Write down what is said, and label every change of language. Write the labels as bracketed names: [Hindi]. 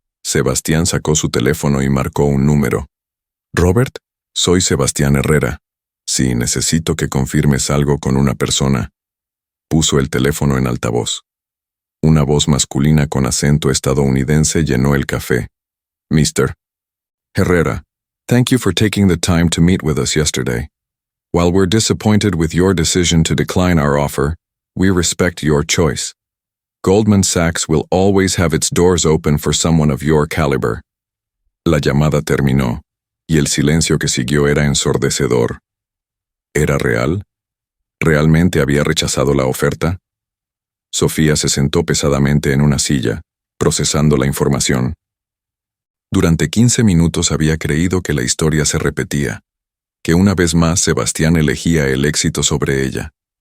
[Spanish] Sebastián sacó su teléfono y marcó un número. Robert, soy Sebastián Herrera. Sí, necesito que confirmes algo con una persona. Puso el teléfono en altavoz. Una voz masculina con acento estadounidense llenó el café. [English] Mr. Herrera, thank you for taking the time to meet with us yesterday. While we're disappointed with your decision to decline our offer, we respect your choice. Goldman Sachs will always have its doors open for someone of your caliber. [Spanish] La llamada terminó, y el silencio que siguió era ensordecedor. ¿Era real? ¿Realmente había rechazado la oferta? Sofía se sentó pesadamente en una silla, procesando la información. Durante 15 minutos había creído que la historia se repetía, que una vez más Sebastián elegía el éxito sobre ella.